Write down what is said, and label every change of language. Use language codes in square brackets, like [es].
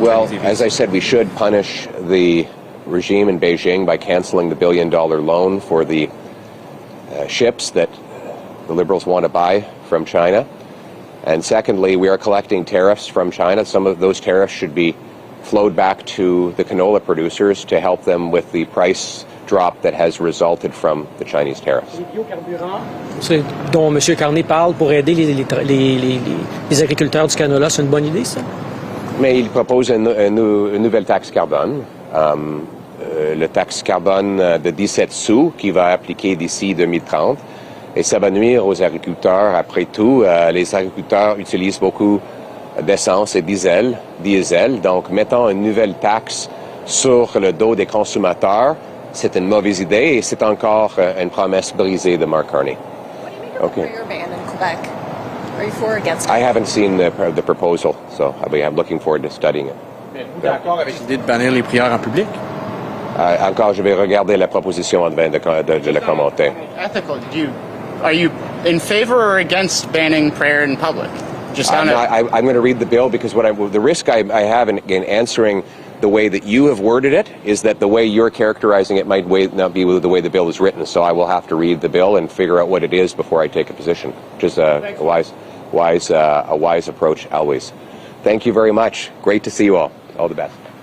[en] Well, as I said, we should punish the regime in Beijing by canceling the $1 billion loan for the ships that the Liberals want to buy from China. And secondly, we are collecting tariffs from China. Some of those tariffs should be flowed back to the canola producers to help them with the price drop that has resulted from the Chinese tariffs. [fr] Les biocarburants dont M. Carney parle pour aider les agriculteurs du canola, c'est une bonne idée, ça? Mais il propose une nouvelle taxe carbone. Le taxe carbone de 17 sous qui va appliquer d'ici 2030. Et ça va nuire aux agriculteurs. Après tout, les agriculteurs utilisent beaucoup d'essence et diesel. Donc, mettons une nouvelle taxe sur le dos des consommateurs. C'est une mauvaise idée et c'est encore une promesse brisée de Mark Carney. [en] What do you make of the prayer ban in Quebec? Are you for or against it? I haven't seen the proposal, so I'm looking forward to studying it. [fr] Êtes-vous d'accord avec l'idée de bannir les prières en public? Encore, je vais regarder la proposition avant de la commenter. [en] Ethical, are you in favor or against banning prayer in public? I'm going to read the bill because the risk I have in answering the way that you have worded it is that the way you're characterizing it might not be the way the bill is written. So I will have to read the bill and figure out what it is before I take a position, which is a wise approach always. Thank you very much. Great to see you all. All the best.